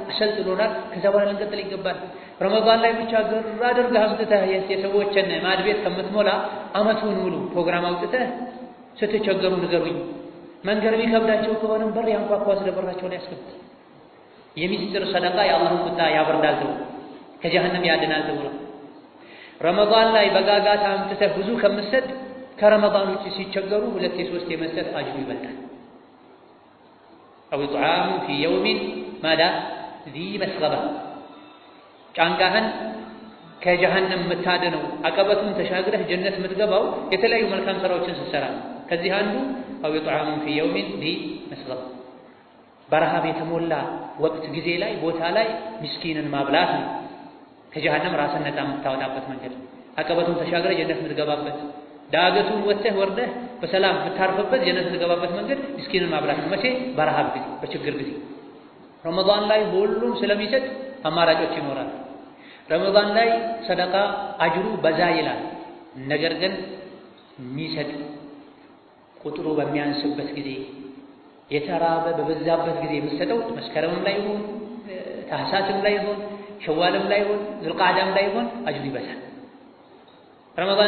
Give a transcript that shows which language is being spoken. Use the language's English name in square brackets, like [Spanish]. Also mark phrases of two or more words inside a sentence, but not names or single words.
[Amharic] አሰልጥኖናል። ከዛ በኋላ ልንቀጥል ይገባል። ረመዳን ላይ ብቻ ግር አድርገህ አምጥተህ የሰዎችን ማዕድ ቤት ከምትሞላ አመቱን ሙሉ ፕሮግራም አውጥተህ ስትቸገሩ ንገሩኝ። መንገር የሚከብዳቸው ከሆነም በር ያንኳኳ ስለበራቸውን ያስከብት የሚስጥር ሰደቃ የአላህን ቁጣ ያበርዳል ተብሎ ከጀሃነም ያድናል ተብሎ ረመዳን ላይ በጋጋታ አምጥተህ ብዙ ከምትሰጥ ከረመዳን ውጭ ሲቸገሩ ሁለት የሶስት የመስጠት አጅሩ ይበልጣል። [Arabic] أو إطعام في يوم ماذا ذي مسغبة [Amharic] ጫንቃህን ከጀሃነም የምታድነው አቀበቱን ተሻግረህ ጀነት የምትገባው የተለያዩ መልካም ስራዎችን ስትሰራ ከዚህ አንዱ [Arabic] أو إطعام في يوم ذي مسغبة [Amharic] በረሃብ የተሞላ ወቅት ጊዜ ላይ ቦታ ላይ ምስኪንን ማብላት ነው። ከጀሃነም ራስን ነፃ የምታወጣበት መንገድ አቀበቱን ተሻግረህ ጀነት የምትገባበት ዳገቱን ወጥተህ ወርደህ በሰላም የምታርፍበት ጀነት የምትገባበት መንገድ ምስኪንን ማብላት ነው። መቼ? በረሃብ ጊዜ፣ በችግር ጊዜ። ረመዳን ላይ ሁሉም ስለሚሰጥ አማራጮች ይኖራል። ረመዳን ላይ ሰደቃ አጅሩ በዛ ይላል። ነገር ግን የሚሰጥ ቁጥሩ በሚያንስበት ጊዜ የተራበ በበዛበት ጊዜ የምትሰጠው መስከረምም ላይ ይሁን ታህሳስም ላይ ይሁን ሸዋልም ላይ ይሁን ዙልቃዕዳም ላይ ይሁን አጅሩ ይበዛል። ረመዳን